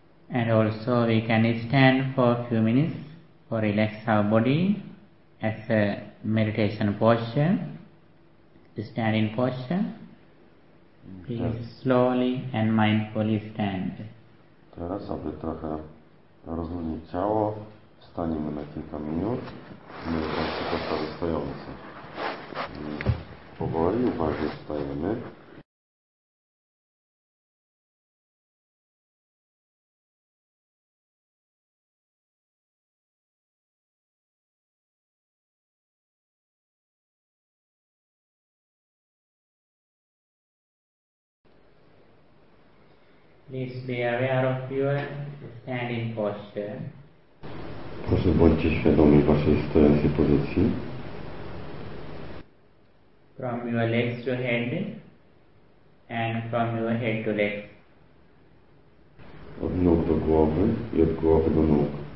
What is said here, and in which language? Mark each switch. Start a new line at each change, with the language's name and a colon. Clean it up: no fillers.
English: And also we can stand for a few minutes to relax our body as a meditation posture, standing posture. Please slowly and mindfully stand.
Polish: Teraz, aby trochę rozluźnić ciało, staniemy na kilka minut i mamy postawy stojące. Powoli, uważnie stajemy.
English: Please be aware of your standing posture.
Polish: Proszę bądźcie świadomi waszej stojącej pozycji.
English: From your legs to head and from your head to legs.
Polish: Od nóg do głowy i od głowy do nóg.